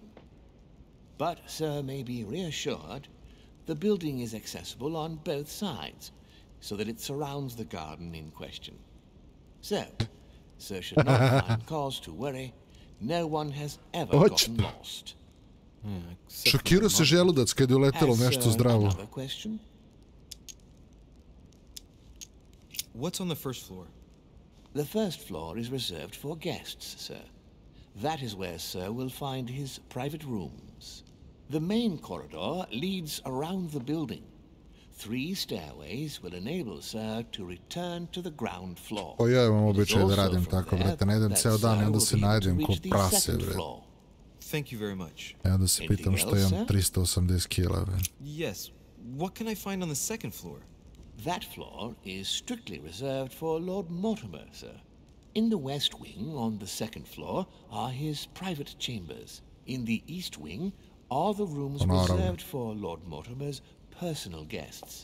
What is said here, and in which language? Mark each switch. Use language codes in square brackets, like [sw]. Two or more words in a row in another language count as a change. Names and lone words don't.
[en] But Sir may be reassured the building is accessible on both sides, so that it surrounds the garden in question. So, Sir should not find cause to worry. No one has ever gotten lost. [sr] Šokirao se želudac kad je uletelo nešto zdravo. [en] What's on the first floor? The first floor is reserved for guests, sir. That is where Sir will find his private rooms. The main corridor leads around the building. 3 stairways will enable Sir to return to the ground floor. [sr] O ja imam običaj da radim tako, brate, ne idem ceo dan i onda se najdem ko prase, bre. [en] Thank you very much. [sr] I onda se pitam što imam 380 kila, bre. [en] Yes. What can I find on the second floor? That floor is strictly reserved for Lord Mortimer, sir. In the west wing on the second floor are his private chambers. In the east wing are the rooms reserved for Lord Mortimer's personal guests.